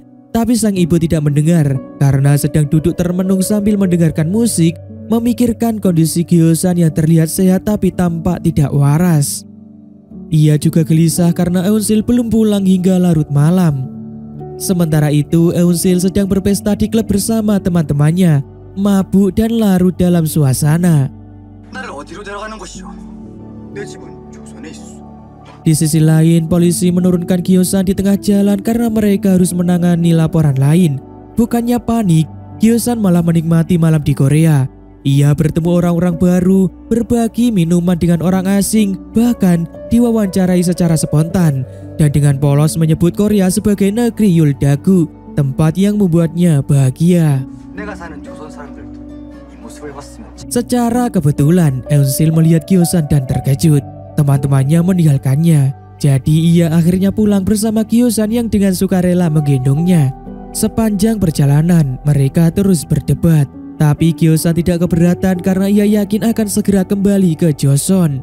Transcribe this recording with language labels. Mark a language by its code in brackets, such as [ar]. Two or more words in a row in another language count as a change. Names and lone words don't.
[id] Tapi sang ibu tidak mendengar karena sedang duduk termenung sambil mendengarkan musik, memikirkan kondisi Gyosan yang terlihat sehat tapi tampak tidak waras. Ia juga gelisah karena Eunsil belum pulang hingga larut malam. Sementara itu, Eunsil sedang berpesta di klub bersama teman-temannya, mabuk dan larut dalam suasana. [ko] 나를 어디로 데려가는 것이오? 내 집은 조선에 있어. [id] Di sisi lain, polisi menurunkan Gyosan di tengah jalan karena mereka harus menangani laporan lain. Bukannya panik, Gyosan malah menikmati malam di Korea. Ia bertemu orang-orang baru, berbagi minuman dengan orang asing, bahkan diwawancarai secara spontan, dan dengan polos menyebut Korea sebagai negeri Yuldagu, tempat yang membuatnya bahagia. [ko] 내가 사는 조선 사람들도 이 모습을 봤으면 [id] Secara kebetulan, Eunsil melihat Gyosan dan terkejut. Teman-temannya meninggalkannya, jadi ia akhirnya pulang bersama Gyosan yang dengan sukarela menggendongnya. Sepanjang perjalanan, mereka terus berdebat. Tapi Gyosan tidak keberatan karena ia yakin akan segera kembali ke Joseon.